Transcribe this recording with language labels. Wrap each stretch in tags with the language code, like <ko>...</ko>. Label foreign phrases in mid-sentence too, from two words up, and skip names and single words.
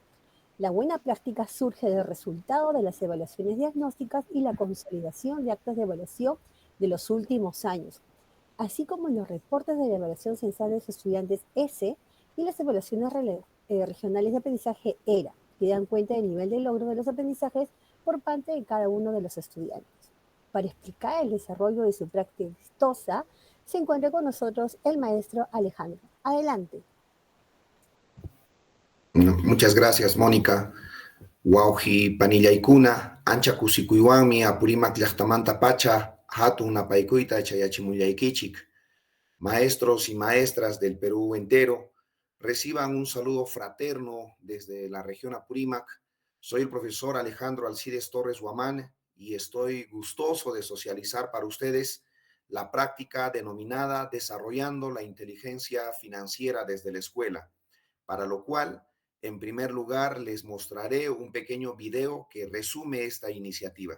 <es>La buena práctica surge del resultado de las evaluaciones diagnósticas y la consolidación de actas de evaluación de los últimos años, así como en los reportes de la evaluación censal de los estudiantes ESE y las evaluaciones regionales de aprendizaje ERA, que dan cuenta del nivel de logro de los aprendizajes por parte de cada uno de los estudiantes. Para explicar el desarrollo de su práctica exitosa, se encuentra con nosotros el maestro Alejandro. Adelante. Muchas gracias, Mónica.</es> <qu>Wauji panillaykuna, ancha kusikuywanmi Apurímac llaqtamanta pacha hatun napaycuyta chayachimullaykichik.</qu> <es>Maestros y maestras del Perú entero, reciban un saludo fraterno desde la región Apurímac. Soy el profesor Alejandro Alcides Torres Guamán y estoy gustoso de socializar para ustedes la práctica denominada Desarrollando la Inteligencia Financiera desde la Escuela, para lo cual, en primer lugar, les mostraré un pequeño video que resume esta iniciativa.</es>